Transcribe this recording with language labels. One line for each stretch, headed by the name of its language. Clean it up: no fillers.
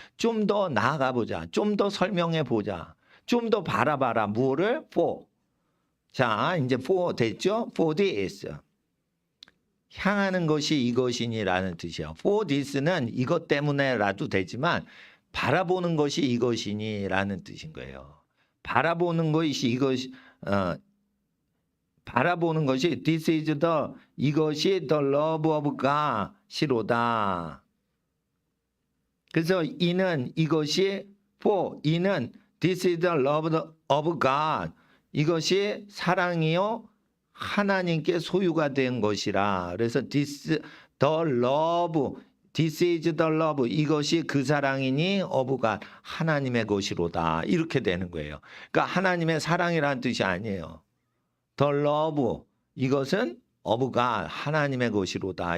Korean: 좀 더 나아가 보자. 좀 더 설명해 보자. 좀 더 바라봐라. 뭐를? for. 자, 이제 for 됐죠?
English: for this.
Korean: 향하는 것이 이것이니라는 뜻이에요.
English: for this
Korean: 는 이것 때문에라도 되지만 바라보는 것이 이것이니라는 뜻인 거예요. 바라보는 것이 바라보는 것이
English: this is the
Korean: 이것이
English: the love of God
Korean: 이로다. 그래서 이는 이것이 for 이는
English: this is the love of God
Korean: 이것이 사랑이요 하나님께 소유가 된 것이라. 그래서
English: this the love, this is the love,
Korean: 이것이 그 사랑이니 어부가 하나님의 것이로다. 이렇게 되는 거예요. 그러니까 하나님의 사랑이라는 뜻이 아니에요.
English: the love,
Korean: 이것은 어부가 하나님의 것이로다.